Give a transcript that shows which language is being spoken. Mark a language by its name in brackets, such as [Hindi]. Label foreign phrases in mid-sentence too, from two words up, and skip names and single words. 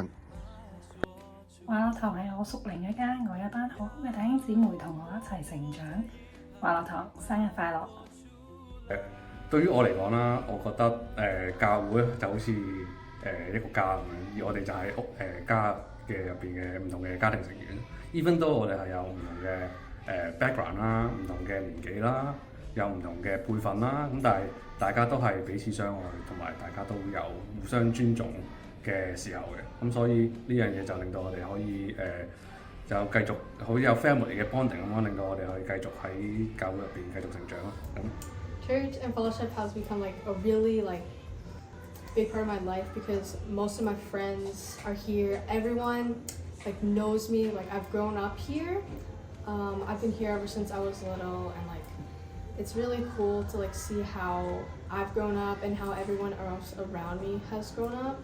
[Cantonese] 華樂堂係我屬靈嘅家，我有一班好好嘅弟兄姊妹同我一齊成長。華樂堂生日快樂！對於我嚟講啦，我覺得教會就好似一個家咁樣，而我哋就係家嘅入邊嘅唔同嘅家庭成員。 [English] even though [Cantonese] 我哋係有唔同嘅background 啦，唔同嘅年紀啦，有唔同嘅輩份啦，咁但係大家都係彼此相愛，同埋大家都有互相尊重嘅時候嘅，咁所以呢樣嘢就令到我哋可以就繼續好似有 family 嘅 bonding 咁樣，令到我哋可以繼續喺教會入邊繼續成長咯。 [English] Church and fellowship has become like a really big part of my life because most of my friends are here. Everyone knows me. I've grown up here. I've been here ever since I was little, and it's really cool to see how I've grown up and how everyone else around me has grown up.